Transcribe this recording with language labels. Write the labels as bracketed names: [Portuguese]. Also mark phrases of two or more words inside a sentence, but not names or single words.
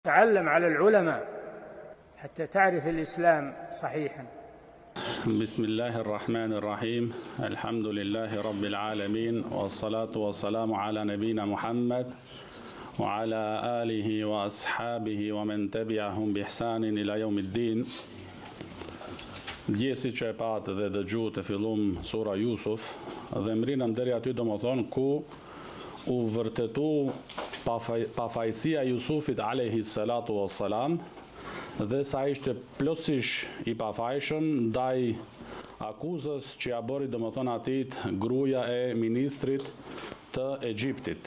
[Arabic] تعلم على العلماء حتى تعرف الإسلام صحيحا. بسم الله الرحمن الرحيم. الحمد لله رب العالمين، والصلاة والسلام على نبينا محمد وعلى آله وأصحابه ومن تبعهم بإحسان إلى يوم الدين. [Albanian] Dje si që e patë dhe dëgju të fillum sura Jusuf, dhe mrinëm deri aty do më thonë ku u vërtetu pafajësia Jusufit [Arabic] عليه الصلاة والسلام, [Albanian] dhe sa ishte plotësisht i pafajshëm ndaj akuzës që ja bëri do më thonë atit gruaja e ministrit të Egjiptit.